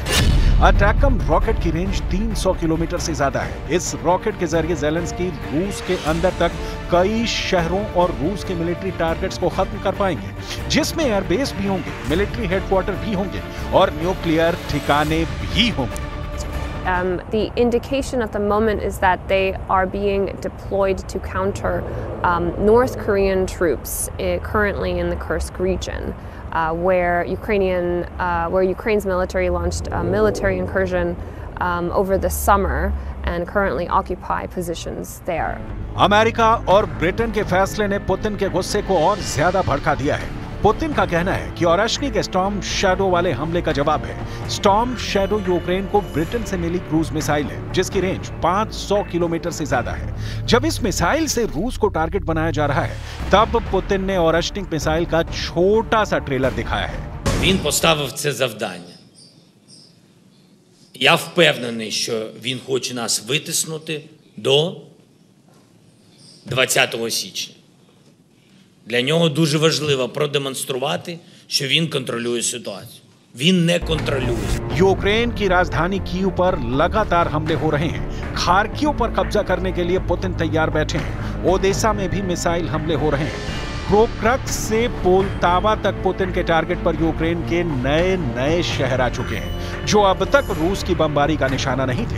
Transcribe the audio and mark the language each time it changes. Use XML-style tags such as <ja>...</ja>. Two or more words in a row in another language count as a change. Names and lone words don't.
<hi>अटैकम रॉकेट की रेंज 300 किलोमीटर से ज्यादा है। इस रॉकेट के जरिए ज़ेलेंस्की रूस के अंदर तक कई शहरों और रूस के</hi> <en>military targets</en> <hi>को खत्म कर पाएंगे, जिसमें एयरबेस भी होंगे,</hi> <en>military headquarters</en> <hi>भी होंगे और न्यूक्लियर ठिकाने भी होंगे।</hi> <en>The indication at the moment is that they are being deployed to counter North Korean troops currently in the Kursk region, where Ukraine's military launched a military incursion over the summer and currently occupy positions there.</en> <hi>अमेरिका और ब्रिटेन के फैसले ने पुतिन के गुस्से को और ज्यादा भड़का दिया है। पुतिन का कहना है कि ओरेश्निक स्टॉर्म शैडो वाले हमले का जवाब है। स्टॉर्म शैडो यूक्रेन को ब्रिटेन से मिली</hi> <en>cruise missile</en> <hi>है, जिसकी रेंज 500 किलोमीटर से ज्यादा है। जब इस मिसाइल से रूस को टारगेट बनाया जा रहा है, तब पुतिन ने ओरेश्निक मिसाइल का छोटा सा ट्रेलर दिखाया है।</hi> <uk>Він поставив це завдання. Я впевнений, що він хоче нас витиснути до 20 січня. Для нього дуже важливо продемонструвати, що він контролює ситуацію. Він не контролює.</uk> <hi>यूक्रेन की राजधानी कीव पर लगातार हमले हो रहे हैं। खार्किव पर कब्जा करने के लिए पुतिन तैयार बैठे हैं। ओडेसा में भी मिसाइल हमले हो रहे हैं। प्रोक्रक्स से पोलतावा तक पुतिन के टारगेट पर यूक्रेन के नए शहर आ चुके हैं, जो अब तक रूस की बमबारी का निशाना नहीं थे।</hi>